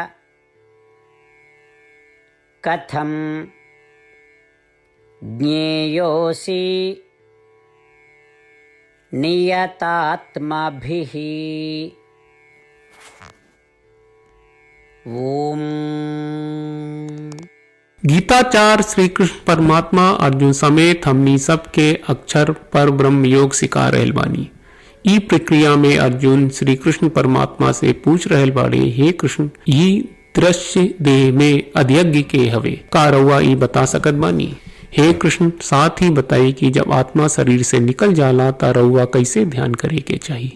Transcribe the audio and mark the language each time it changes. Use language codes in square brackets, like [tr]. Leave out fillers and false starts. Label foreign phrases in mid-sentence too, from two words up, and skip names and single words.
[sa] कथं ज्ञेयोऽसि नियतात्मभिः। ओम। [bho] गीताचार्य श्री कृष्ण परमात्मा अर्जुन समेत हमनी सबके अक्षर पर ब्रह्म योग सिखा रहल बानी। ई प्रक्रिया में अर्जुन श्री कृष्ण परमात्मा से पूछ रहल बाड़े, हे कृष्ण, ई दृश्य देह में अध्यज्ञ के हवे का रउआ ई बता सकत बानी? हे कृष्ण, साथ ही बताई कि जब आत्मा शरीर से निकल जाला ता रउआ कैसे ध्यान करे के चाहिए?